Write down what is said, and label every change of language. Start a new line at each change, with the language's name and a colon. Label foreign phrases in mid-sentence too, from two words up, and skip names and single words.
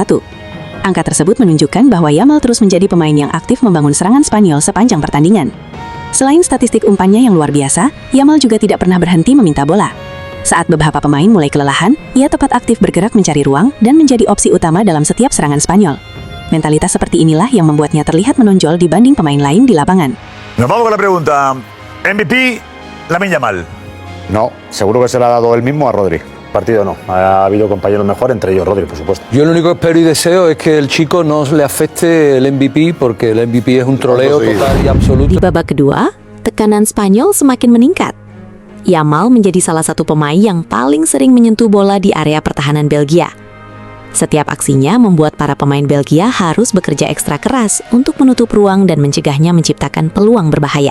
Indonesian: Angka tersebut menunjukkan bahwa Yamal terus menjadi pemain yang aktif membangun serangan Spanyol sepanjang pertandingan. Selain statistik umpannya yang luar biasa, Yamal juga tidak pernah berhenti meminta bola. Saat beberapa pemain mulai kelelahan, ia tepat aktif bergerak mencari ruang dan menjadi opsi utama dalam setiap serangan Spanyol. Mentalitas seperti inilah yang membuatnya terlihat menonjol dibanding pemain lain di lapangan.
Spanish: Nos vamos con la pregunta. MVP, Lamine Yamal. No, seguro que se le ha dado él mismo a Rodri. Partido no. Ha habido compañeros mejor, entre ellos Rodri, por supuesto. Yo lo único que espero y deseo es que el chico no le afecte el MVP porque el MVP es un troleo total y absoluto.
Indonesian: Di babak kedua, tekanan Spanyol semakin meningkat. Yamal menjadi salah satu pemain yang paling sering menyentuh bola di area pertahanan Belgia. Setiap aksinya membuat para pemain Belgia harus bekerja ekstra keras untuk menutup ruang dan mencegahnya menciptakan peluang berbahaya.